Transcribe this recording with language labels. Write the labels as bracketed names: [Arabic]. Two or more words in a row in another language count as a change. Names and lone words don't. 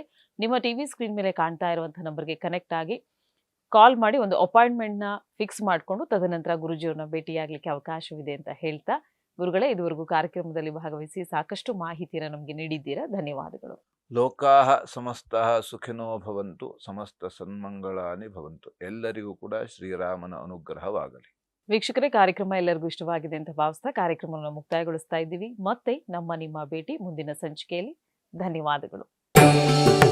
[Kannada] ನಿಮ್ಮ [English] TV screen [Kannada] ಮೇಲೆ ಕಾಣ್ತಾ ಇರುವಂತಹ ನಂಬರ್ಗೆ ಕನೆಕ್ಟ್ ಆಗಿ ಕಾಲ್ ಮಾಡಿ ಒಂದು ಅಪಾಯಿಂಟ್ಮೆಂಟ್ನ ಫಿಕ್ಸ್ ಮಾಡಿಕೊಂಡು ತದನಂತರ ಗುರುಜಿಯವ್ರನ್ನ ಭೇಟಿಯಾಗಲಿಕ್ಕೆ ಅವಕಾಶವಿದೆ ಅಂತ ಹೇಳ್ತಾ, ಗುರುಗಳೇ, ಇದುವರೆಗೂ ಕಾರ್ಯಕ್ರಮದಲ್ಲಿ ಭಾಗವಹಿಸಿ ಸಾಕಷ್ಟು ಮಾಹಿತಿಯನ್ನು ನಮಗೆ ನೀಡಿದ್ದೀರಾ. ಧನ್ಯವಾದಗಳು. [Sanskrit] ಲೋಕಾಹ ಸಮಸ್ತಃ ಸುಖಿನೋ ಭವಂತು, ಸಮಸ್ತ ಸನ್ಮಂಗಳಾನಿ ಭವಂತು. [Kannada] ಎಲ್ಲರಿಗೂ ಕೂಡ ಶ್ರೀರಾಮನ ಅನುಗ್ರಹವಾಗಲಿ. ವೀಕ್ಷಕರೇ, ಕಾರ್ಯಕ್ರಮ ಎಲ್ಲರಿಗೂ ಇಷ್ಟವಾಗಿದೆ ಅಂತ ಭಾವಿಸ್ತಾ ಕಾರ್ಯಕ್ರಮವನ್ನು ಮುಕ್ತಾಯಗೊಳಿಸ್ತಾ ಇದ್ದೀವಿ. ಮತ್ತೆ ನಿಮ್ಮ ಭೇಟಿ ಮುಂದಿನ ಸಂಚಿಕೆಯಲ್ಲಿ. ಧನ್ಯವಾದಗಳು.